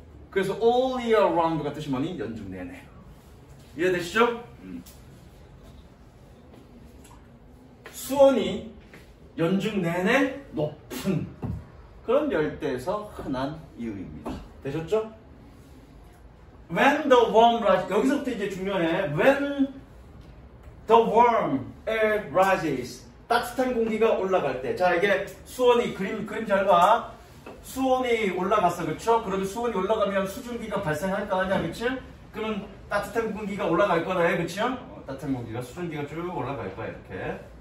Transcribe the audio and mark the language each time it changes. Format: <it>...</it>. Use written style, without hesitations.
<ko>그래서</ko> <en>all year round</en> <ko>가 뜻이 뭐니? 연중 내내. 이해되시죠? 수온이 연중 내내 높은 그런 열대에서 흔한 이유입니다. 되셨죠?</ko> <en>When the warm rises,</en> <ko>여기서부터 이제 중요해.</ko> <en>When the warm air rises,</en> <ko>따뜻한 공기가 올라갈 때. 자, 이게 수온이 그림 잘 봐. 수온이 올라갔어, 그렇죠? 그러면 수온이 올라가면 수증기가 발생할 거 아니야, 그렇지? 그러면 따뜻한 공기가 올라갈 거네, 그렇죠? 따뜻한 공기가 수증기가 쭉 올라갈 거야, 이렇게.</ko>